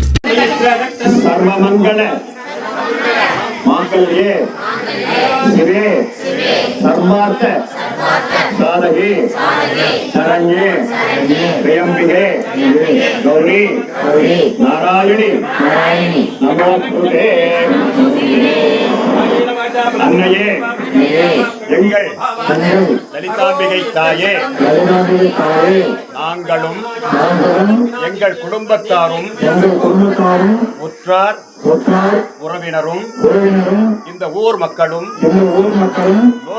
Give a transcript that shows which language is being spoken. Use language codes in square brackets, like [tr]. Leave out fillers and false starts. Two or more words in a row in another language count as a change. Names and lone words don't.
[sa] सर्वमंगल मांगल्ये शिवे सर्वार्थ साधके शरण्ये त्र्यंबके गौरी नारायणी नमोस्तुते [ta] अन्नये எங்கள் லலிதாம்பிகை தாயே நாங்களும் எங்கள் குடும்பத்தாரும் உற்றார் உறவினரும் இந்த ஊர் மக்களும் லோக